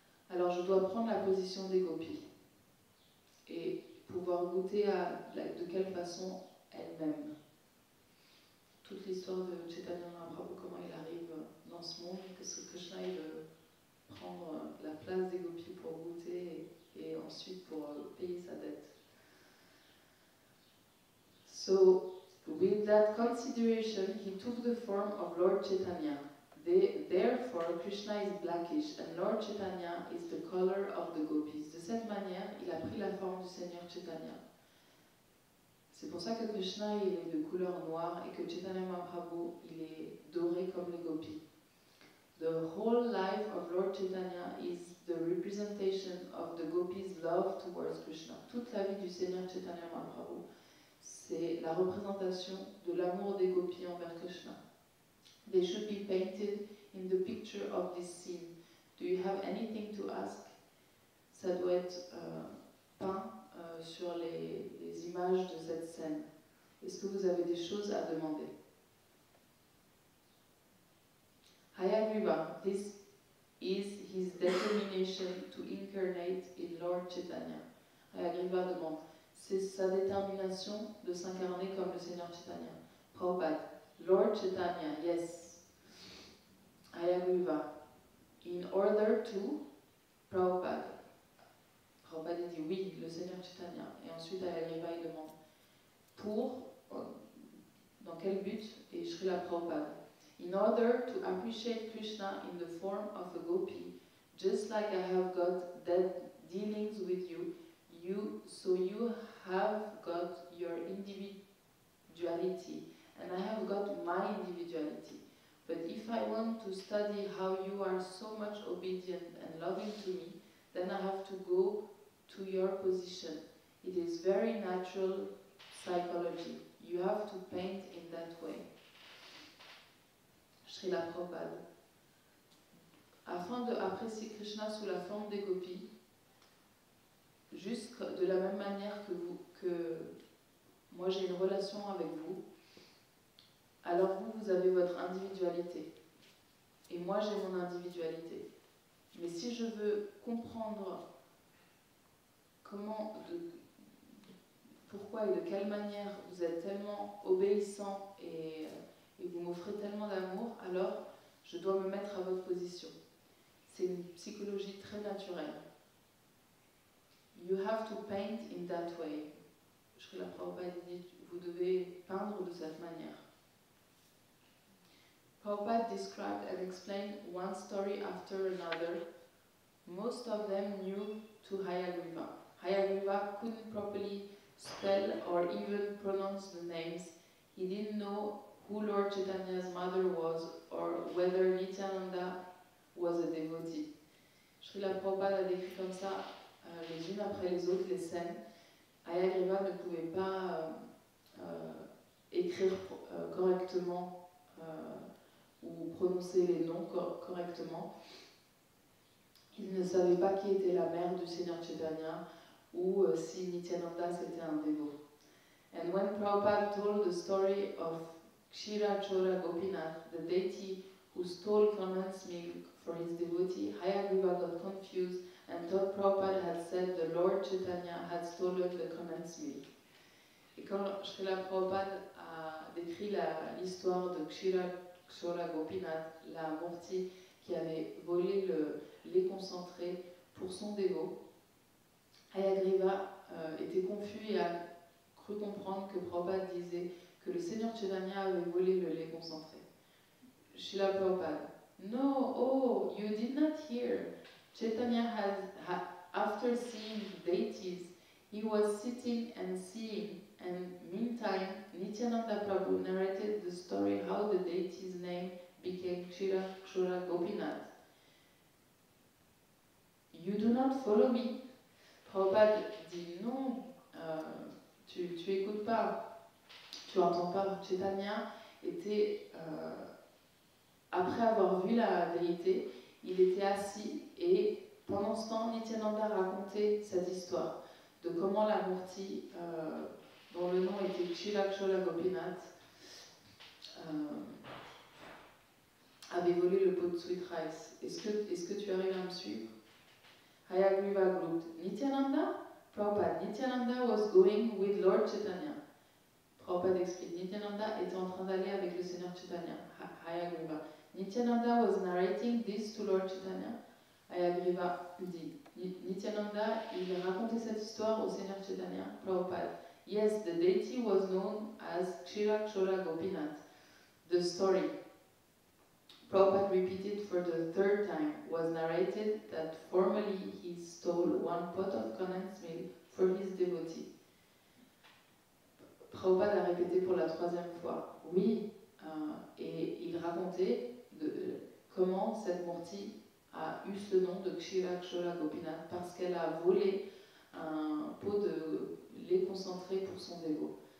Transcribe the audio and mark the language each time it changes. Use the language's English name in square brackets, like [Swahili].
[French] Alors je dois prendre la position des gopis et pouvoir goûter de quelle façon elles m'aiment. Toute l'histoire de Chaitanya Mahaprabhu, comment il arrive dans ce monde, que Krishna il veut prendre la place des gopis pour goûter et ensuite pour payer sa dette. [English] So, with that consideration, he took the form of Lord Chaitanya. Therefore, Krishna is blackish and Lord Chaitanya is the color of the gopis. [French] De cette manière, il a pris la forme du Seigneur Chaitanya. C'est pour ça que Krishna il est de couleur noire et que Chaitanya Mahaprabhu il est doré comme les gopis. [English] The whole life of Lord Chaitanya is the representation of the gopis' love towards Krishna. [French] Toute la vie du Seigneur Chaitanya Mahaprabhu, c'est la représentation de l'amour des gopis envers Krishna. [English] They should be painted in the picture of this scene. Do you have anything to ask? [French] Ça doit être peint sur les images de cette scène. Est-ce que vous avez des choses à demander? [English] Hayagriva, this is his determination to incarnate in Lord Chaitanya. [French] Hayagriva demande, c'est sa détermination de s'incarner comme le Seigneur Chaitanya. [English] Prabhupada, Lord Chaitanya, yes. Hayagriva, in order to, Prabhupada. [French] Prabhupada dit oui, le Seigneur Chaitanya. Et ensuite Hayagriva il demande, pour, dans quel but? Et Srila Prabhupada. [English] In order to appreciate Krishna in the form of a gopi, just like I have got dealings with you, so you have got your individuality, and I have got my individuality. But if I want to study how you are so much obedient and loving to me, then I have to go to your position. It is very natural psychology. You have to paint in that way. Srila Prabhupada. [French] Afin d'apprécier Krishna sous la forme des gopis, juste de la même manière que moi j'ai une relation avec vous, alors vous avez votre individualité. Et moi j'ai mon individualité. Mais si je veux comprendre pourquoi et de quelle manière vous êtes tellement obéissant et vous m'offrez tellement d'amour, alors je dois me mettre à votre position. C'est une psychologie très naturelle. [English] You have to paint in that way. [French] Srila Prabhupada dit, vous devez peindre de cette manière. [English] Prabhupada described and explained one story after another. Most of them new to Hayagriva. Hayagriva couldn't properly spell or even pronounce the names. He didn't know who Lord Chaitanya's mother was or whether Nityananda was a devotee. [French] Srila Prabhupada a décrit comme ça, les unes après les autres, les scènes. Hayagriva ne pouvait pas écrire correctement ou prononcer les noms correctement. Il ne savait pas qui était la mère du Seigneur Chaitanya ou si Nityananda c'était un dévot. [English] And when Prabhupada told the story of Kshira Chora Gopinath, the deity who stole Kanan's milk for his devotee, Hayagriva got confused and thought Prabhupada had said the Lord Chaitanya had stolen the Kanan's milk. [French] Et quand Srila Prabhupada a décrit l'histoire de Kshira Chora Gopinath, la Murti qui avait volé le lait concentré pour son dévot, Hayagriva était confus et a cru comprendre que Prabhupada disait que le Seigneur Chaitanya avait volé le lait concentré. [English] Srila Prabhupada, no, oh, you did not hear. Chaitanya after seeing deities, he was sitting and seeing, and meantime, Nityananda Prabhu narrated the story how the deity's name became Kshira Kshora Gopinath. You do not follow me. [French] Prabhupada dit non, tu écoutes pas, tu entends pas. Chaitanya était, après avoir vu la déité, il était assis et pendant ce temps, Nityananda racontait cette histoire de comment la Murti, dont le nom était Kshira Kshora Gopinath, avait volé le pot de sweet rice. Est-ce que tu arrives à me suivre? [English] Hayagriva grouped. Nityananda? Prabhupada. Nityananda was going with Lord Chaitanya. [French] Prabhupada explique. Nityananda était en train d'aller avec le Seigneur Chaitanya. Hayagriva. [English] Nityananda was narrating this to Lord Chaitanya. [French] Hayagriva dit. Nityananda, il racontait cette histoire au Seigneur Chaitanya. Prabhupada. [English] Yes, the deity was known as Kshira Kshora Gopinath. The story, Prabhupada repeated for the third time, was narrated that formerly he stole one pot of condensed milk for his devotee. [French] Prabhupada a répété pour la troisième fois. Oui, et il racontait comment cette Murti a eu ce nom de Kshira Kshora Gopinath parce qu'elle a volé un pot de lait concentré pour son dévot.